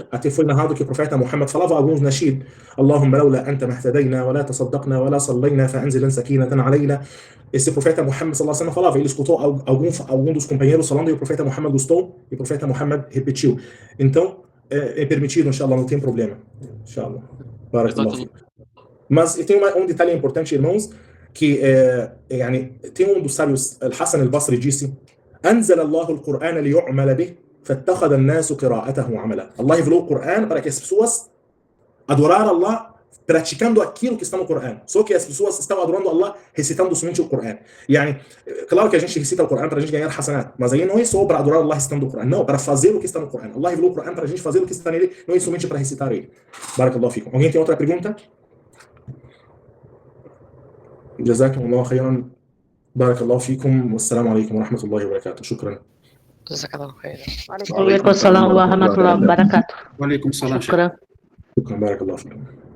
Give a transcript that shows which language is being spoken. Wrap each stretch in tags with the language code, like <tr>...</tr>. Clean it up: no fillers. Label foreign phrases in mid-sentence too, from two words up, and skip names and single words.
<pt>Até foi narrado que o profeta Muhammad falava alguns Nasheed:</pt> <ar>اللهم لولا أنت ما اهتدينا ولا تصدقنا ولا صلينا فأنزلن سكينة علينا.</ar> <pt>Esse profeta Muhammad</pt> <ar>صلى الله عليه وسلم</ar> <pt>falava, ele escutou algum dos companheiros falando e o profeta Muhammad gostou e o profeta Muhammad repetiu. Então, é permitido, inshallah, não tem problema.</pt> <ar>إن شاء الله. بارك الله.</ar> <pt>Mas tem um detalhe importante, irmãos, que tem um dos sábios, Al-Hasan al-Basri, disse:</pt> <ar>أنزل الله القرآن ليعمل به فاتخذ الناس قراءته عملا.</ar> <pt>Allah revelou o Coran para que as pessoas adoraram Allah praticando aquilo que está no Coran. Só que as pessoas estão adorando Allah recitando somente o Coran. Claro que a gente recita o Coran para a gente ganhar hasanat, mas aí não é só para adorar Allah recitando o Coran, não, para fazer o que está no Coran. Allah revelou o Coran para a gente fazer o que está nele, não é somente para recitar ele.</pt> <ar>بارك الله فيكم.</ar> <pt>Alguém tem outra pergunta?</pt> <ar>جزاكم الله خيرا. بارك الله فيكم والسلام عليكم ورحمة الله وبركاته. شكرا. جزاك الله خير. وعليكم السلام ورحمة الله وبركاته. وعليكم السلام. شكرا. شكرا بارك الله فيكم.</ar>